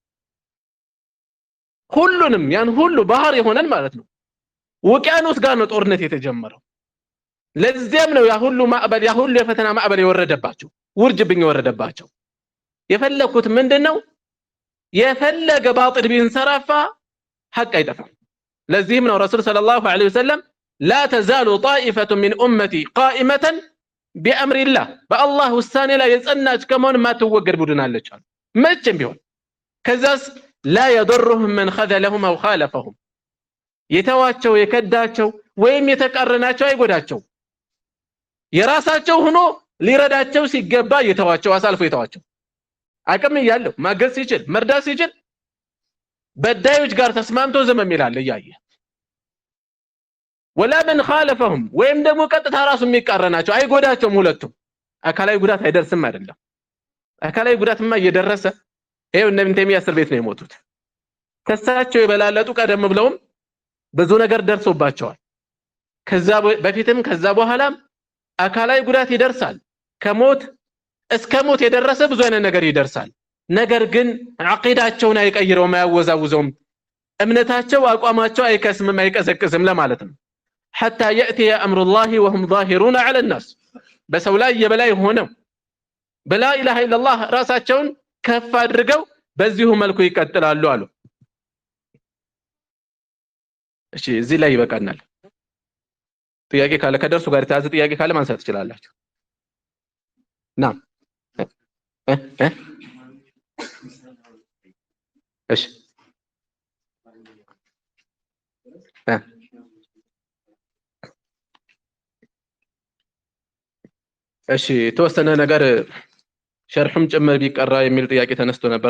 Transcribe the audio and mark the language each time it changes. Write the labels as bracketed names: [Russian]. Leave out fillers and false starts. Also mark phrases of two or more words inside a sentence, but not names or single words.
[Amharic] ሁሉንም ያን ሁሉ ባህር የሆነን ማለት ነው ውቅያኖስ ጋር ነው ጦርነት የተጀመረው። ለዚያም ነው ያ ሁሉ ማዕበል ያ ሁሉ የፈተና ማዕበል የወረደባቸው ውርጅብኝ የወረደባቸው። የፈለኩት ምንድነው የፈለገ ባጢል ቢንሰራፋ ሐቅ አይጠፋም። ለዚህም ነው ረሱል [Arabic] صلى الله عليه وسلم لا تزال طائفة من أمتي قائمة بأمر الله [Amharic] በአላህ ውሳኔ ላይ የጸናች ከመሆን ማትወገድ ቡድን አለች አሉ። መቼም ቢሆን ከዛስ [Arabic] لا يضرهم من خذلهم أو خالفهم [Amharic] የተዋቸው የከዳቸው ወይም የተቃረናቸው አይጎዳቸው። የራሳቸው ሆኖ ሊረዳቸው ሲገባ የተዋቸው አሳልፎ የተዋቸው አቅም ያለው ማገዝ ሲችል መርዳት ሲችል በዳዮች ጋር ተስማምቶ ዝም ይላል እያየ። ወላ [Arabic] من خالفهم [Amharic] ወይም ደግሞ ቀጥታ ራሱ የሚቃረናቸው አይጎዳቸውም። ሁለቱም አካላዊ ጉዳት አይደርስም አይደለም። አካላዊ ጉዳትማ እየደረሰ ይሄው እነ ኢብኑ ተይሚያ እስር ቤት ነው የሞቱት። ከሳቸው የበላለጡ ቀደም ብለውም ብዙ ነገር ደርሶባቸዋል። ከዛ በፊትም ከዛ በኋላም አካላዊ ጉዳት ይደርሳል። ከሞት እስከ ሞት የደረሰ ብዙ አይነት ነገር ይደርሳል። ነገር ግን ዐቂዳቸውን አይቀይረውም፣ አያወዛውዘውም። እምነታቸው አቋማቸው አይከስምም፣ አይቀዘቅዝም ለማለት ነው። [Arabic] حتى يأتي أمر الله وهم ظاهرون على الناس [Amharic] በሰው ላይ የበላይ ሆነው [Arabic] بلا إله إلا الله [Amharic] ራሳቸውን ከፍ አድርገው በዚሁ መልኩ ይቀጥላሉ አሉ። እሺ እዚህ ላይ ይበቃናል። ጥያቄ ካለ ከደርሱ ጋር የተያዘ ጥያቄ ካለ ማንሳት ትችላላችሁ። ናም እሺ እሺ የተወሰነ ነገር ሸርሑም ጭምር ቢቀራ የሚል ጥያቄ ተነስቶ ነበር